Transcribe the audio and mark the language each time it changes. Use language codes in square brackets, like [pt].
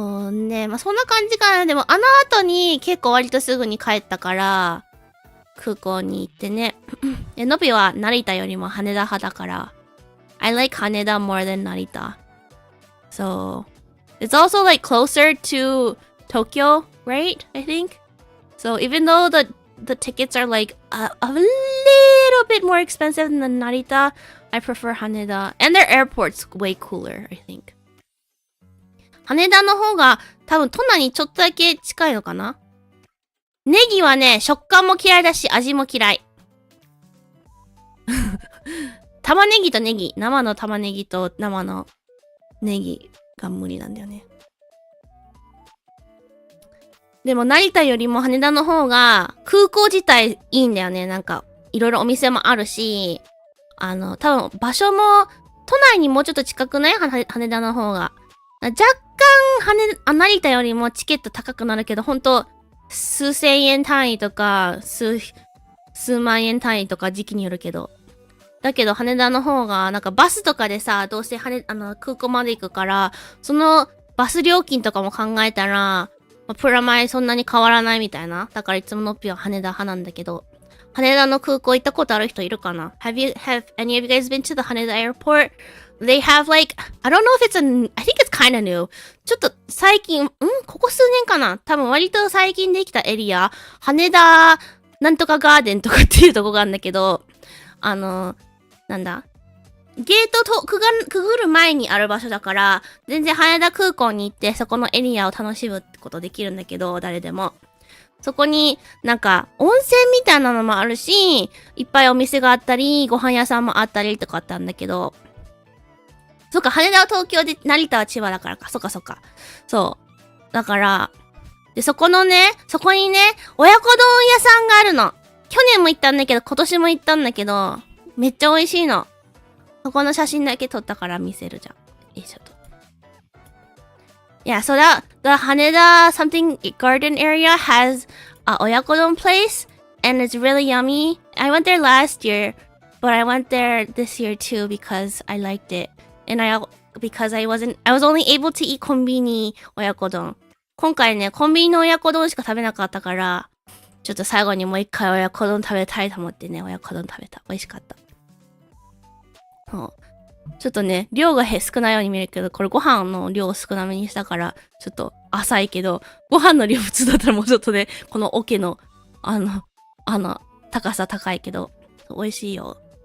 [ja] ね、まあ、そんな感じかな。でも、あの後に結構割とすぐに帰ったから、空港に行ってね。のびは成田よりも羽田派だから、 [en] I like 羽田 more than 成田。 So, it's also like closer to Tokyo, right? I think. So, even though the tickets are like a little bit more expensive than Narita, I prefer Haneda. And their airport's way cooler, I think. [ja] 羽田の方が多分都内にちょっとだけ近いのかな。ネギはね、食感も嫌いだし味も嫌い。玉ねぎとネギ、生の玉ねぎと生のネギが無理なんだよね。でも成田よりも羽田の方が空港自体いいんだよね。なんかいろいろお店もあるし、多分場所も都内にもうちょっと近くない？羽田の方が。若干成田よりもチケット高くなるけど、ほんと数千円単位とか数万円単位とか時期によるけど。だけど羽田の方がなんかバスとかでさ、どうせ空港まで行くから、そのバス料金とかも考えたら、プラマイそんなに変わらないみたいな。だからいつものっぴは羽田派なんだけど。羽田の空港行ったことある人いるかな？ [en] Have any of you guys been to the Haneda airport? They have like, I don't know if it's I think it's kind of new. [ja] ちょっと最近、ここ数年かな？多分割と最近できたエリア、羽田なんとかガーデンとかっていうとこがあるんだけど、なんだゲートとくぐる前にある場所だから、全然羽田空港に行ってそこのエリアを楽しむってことできるんだけど、誰でも。そこになんか温泉みたいなのもあるし、いっぱいお店があったり、ご飯屋さんもあったりとかあったんだけど、そっか、羽田は東京で、成田は千葉だからか、そっか。そう。だから、で、そこにね、親子丼屋さんがあるの。去年も行ったんだけど、今年も行ったんだけど、めっちゃ美味しいの。そこの写真だけ撮ったから見せるじゃん。ちょっと。 [en] Yeah, so the Haneda something garden area has a oyakodon place, and it's really yummy. I went there last year, but I went there this year too because I liked it, and because I was only able to eat コンビニ親子丼。 [ja] 今回ね、コンビニの親子丼しか食べなかったから、ちょっと最後にもう一回親子丼食べたいと思ってね、親子丼食べた。美味しかった。ちょっとね、量が少ないように見えるけど、これご飯の量を少なめにしたから、ちょっと浅いけど、ご飯の量普通だったらもうちょっとね、この桶の、高さ高いけど、美味しいよ。